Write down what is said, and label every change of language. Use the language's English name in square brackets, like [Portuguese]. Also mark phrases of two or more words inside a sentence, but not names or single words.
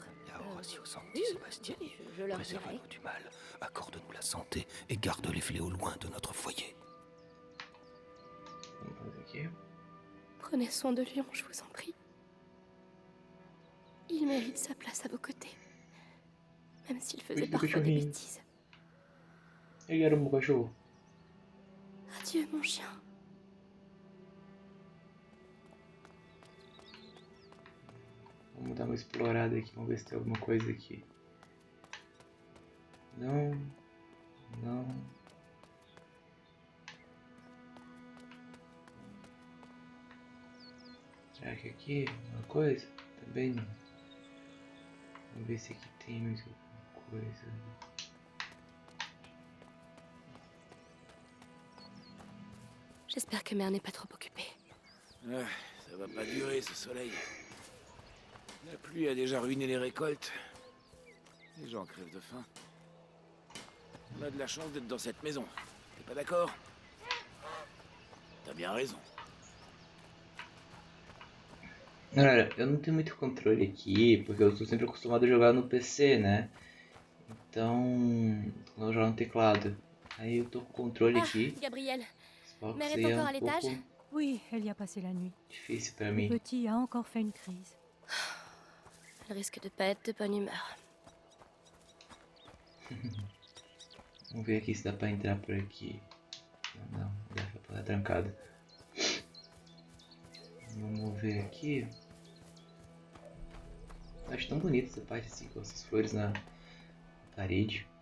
[Latin] La Horatio Sancti [French] oui, Sébastien, je leur dirai. préserve-nous du mal, accorde-nous la santé et garde les fléaux loin de notre foyer. [Portuguese] Vamos fazer aqui. [French] Prenez soin de Lion, je vous en prie. Il mérite sa place à vos côtés. Même s'il faisait Oui, parfois des [Portuguese] cachorrinho. [French] bêtises. [Portuguese] Ele era um bom cachorro. [French] Adieu, mon chien. [Portuguese] Vamos dar uma explorada aqui. Vamos ver se tem alguma coisa aqui. Não. Não. Será que aqui alguma coisa? Também não. Vamos ver se aqui tem mais alguma coisa. [French] J'espère que Mère n'est pas trop occupée. Ah, ça va pas durer ce soleil. La pluie a déjà ruiné les récoltes. Les gens crèvent de faim. On a de la chance d'être dans cette maison. T'es pas d'accord? T'as bien raison. [Portuguese] Galera, eu não tenho muito controle aqui, porque eu estou sempre acostumado a jogar no PC, né? Então, quando eu jogo no teclado. Aí eu tô com o controle Ah, aqui. Gabriel, Só que [French] Mère [Portuguese] isso [French] est [Portuguese] aí é [French] encore à [Portuguese] um [French] l'étage? [Portuguese] pouco [French] Oui, elle y a passé la nuit. [Portuguese] difícil pra [French] Le [Portuguese] mim. [French] petit a encore fait une crise. Elle risque de pas être de bonne humeur. [Portuguese] Vamos ver aqui se dá pra entrar por aqui. Não, dá pra estar trancado. Vamos ver aqui. Acho tão bonita essa parte assim, com essas flores na parede.